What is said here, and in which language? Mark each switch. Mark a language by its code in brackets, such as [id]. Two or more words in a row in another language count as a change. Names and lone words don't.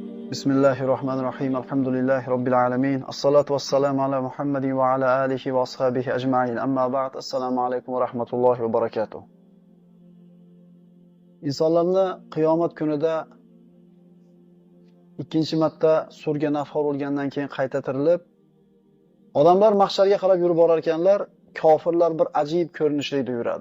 [ar] بسم الله الرحمن الرحيم. الحمد لله رب العالمين. الصلاة والسلام على محمد وعلى آله وأصحابه أجمعين. أما بعد. السلام عليكم ورحمة الله وبركاته. [uz] İnsanlarni qiyomat kunida ikkinchi marta surga nafxor bo'lgandan keyin qayta tirilib, odamlar mahsharga qarab yurib borar ekanlar, kofirlar bir ajib ko'rinishda yuradi.